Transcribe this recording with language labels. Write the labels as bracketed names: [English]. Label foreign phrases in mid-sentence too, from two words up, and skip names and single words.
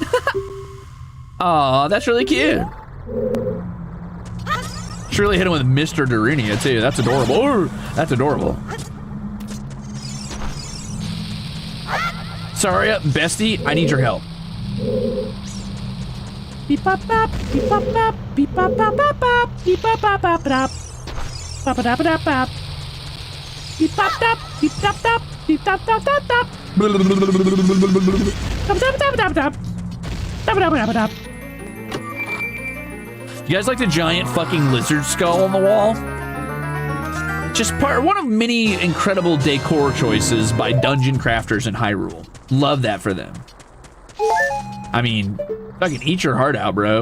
[English] Aw, that's really cute. She really hit him with Mr. Darunia too. That's adorable. Ooh, that's adorable. Saria, bestie, I need your help. Beep bop bop, beep bop bop, beep bop bop bop bop, beep bop bop bop bop, bop bop bop bop. Beep bop dop, beep dop dop, beep dop dop dop dop. Dop dop dop dop dop. Dop dop dop dop. You guys like the giant fucking lizard skull on the wall? Just one of many incredible decor choices by dungeon crafters in Hyrule. Love that for them. I mean, fucking eat your heart out, bro.